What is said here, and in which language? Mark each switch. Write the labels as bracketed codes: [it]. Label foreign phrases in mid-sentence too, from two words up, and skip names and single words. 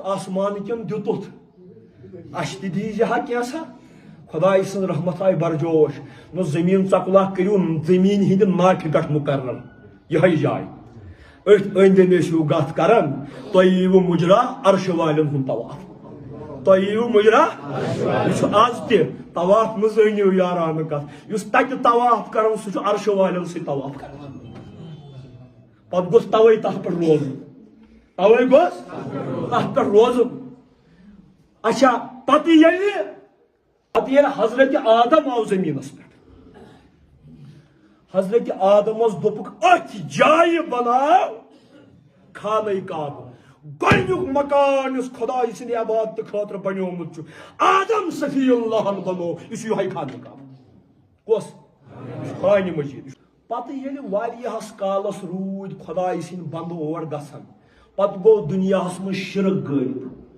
[ks] آسمان کٮ۪ن دِتُتھ اسہِ تہِ دیٖزِ ہا کینٛژھا خۄداے سٕنٛز رحمت آیہِ برجوش نہ زٔمیٖن ژۄکلا کٔرِو زٔمیٖن ہٕنٛدِ ناٹہِ پٮ۪ٹھ مُقرر یِہے جاے أتھۍ أنٛدۍ أنٛدۍ ٲسِو گتھ کران تُہۍ یِیِو مُجرا عرشہٕ والٮ۪ن ہُنٛد طواف تُہۍ یِیِو مُجرا یہِ چھُ آز تہِ طواف مزنیو یارانہ کت اس تک طواف کرن سہ عرش والن سی طواف کران پتہ گوس توے تتھ پہ روزن توے گوس تتھ پہ روزن اچھا پتہ ییٚلہِ حضرت آدم آو زمینس پہ حضرت آدمس دوپک اتھ جایہ بناو خانہ کعبہ گۄڈنیُک مکان یُس خدای سٕنٛدِ عبادتہٕ خٲطرٕ بنیومُت چھُ آدم صفی اللہن بنوو یہِ چھُ یِہوٚے خانہ کعبہ کۄس خانہ مجیٖد پتہٕ ییٚلہِ واریاہس کالس روٗدۍ خدای سٕنٛدۍ بندٕ اور گژھان پتہٕ گوٚو دُنیاہس منٛز شرک غٲلب